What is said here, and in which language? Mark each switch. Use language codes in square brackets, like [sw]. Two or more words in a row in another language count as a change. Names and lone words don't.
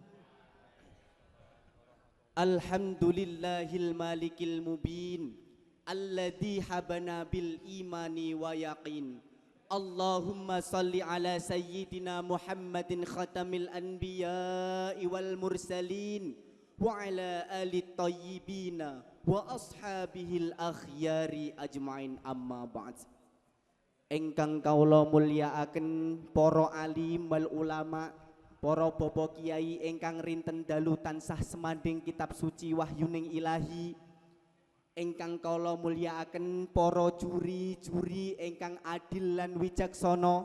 [ar] الحمد لله الملك المبين الذي حبانا بالإيمان واليقين. اللهم صل على سيدنا محمد خاتم الأنبياء والمرسلين وعلى آل طيبين وأصحابه الأخيار أجمعين، أما بعد. [jv] Engkang kaula mulyakaken para [ar] عالم والعلماء, [jv] para bapa kiai engkang rinten dalu tansah semanding kitab suci wahyuning ilahi. Engkang kaula mulyakaken para juri-juri engkang adil lan wicaksana.